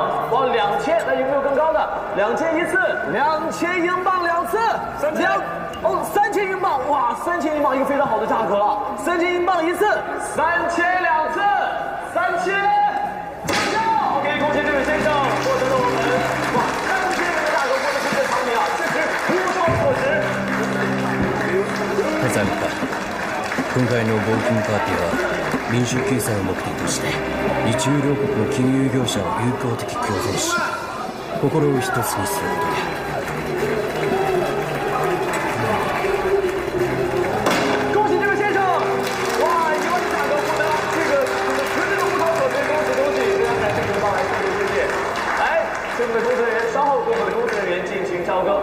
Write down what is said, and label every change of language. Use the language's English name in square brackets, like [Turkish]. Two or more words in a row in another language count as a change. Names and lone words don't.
[Chinese] 哇，2000，那有没有更高的？2000一次，2000英镑2次，3000英镑，哇，3000英镑一个非常好的价格了，3000英镑一次，3000两次，3000。OK， 恭喜这位先生获得了我们哇3000元的价格，获得这件藏品啊，确实物超所值。 [Japanese] 参加今回の募金パーティーは民衆救済を目的として日中両国の金融業者を友好的共存し心を一つにすることや。 [Chinese] 恭喜这位先生！哇，1万的价格获得这个绝对的物超所值，恭喜！非常感谢你们帮来谢谢。来，这边的工作人员，稍后跟我们的工作人员进行交割。